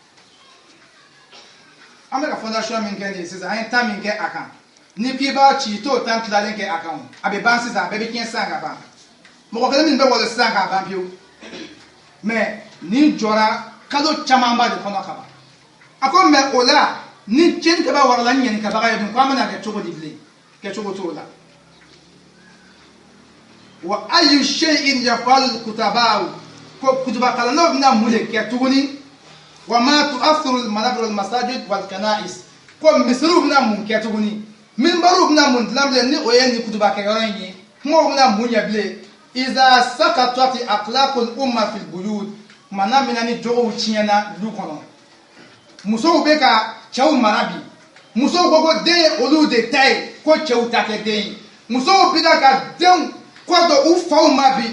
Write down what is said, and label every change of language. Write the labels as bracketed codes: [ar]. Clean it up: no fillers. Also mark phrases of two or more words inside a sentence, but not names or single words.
[bm] an bɛ ka fondation min kɛ nin ye sisan an ye temps min kɛ a kan ni k'i b'a ci i t'o temps tilalen kɛ a kan o a bɛ ban sisan a bɛɛ bɛ tiɲɛ sisan ka ban mɔgɔ kelen min bɛ wolo sisan k'a ban pewu mais nin jɔra kalo camanba de kɔnɔ ka ban a ko mais o la ni tiɲɛnikɛba warala ni ɲɛnikabaga ye dun ko an bɛna kɛ cogo di bilen kɛcogo t'o la [ar] وأي شيء يفعل الكتاب [bm] ko kutubakalanaw bɛna mun de kɛ tuguni [ar] وما تأثير المنابر المساجد والكنائس [bm] ko misiriw bɛna mun kɛ tuguni minbariw bɛna mun dilan bilen ni o ye nin kutubakɛyɔrɔ in ye kumaw bɛna mun ɲɛ bilen [ar] إذا سقطت أخلاق الأمة في البيوت [bm] mana mina ni jogow tiɲɛna du kɔnɔ musow bɛ ka cɛw mara bi musow ko ko den ye olu de ta ye ko cɛw ta tɛ den ye musow bɛ ka denw kɔ dɔ u faw ma bi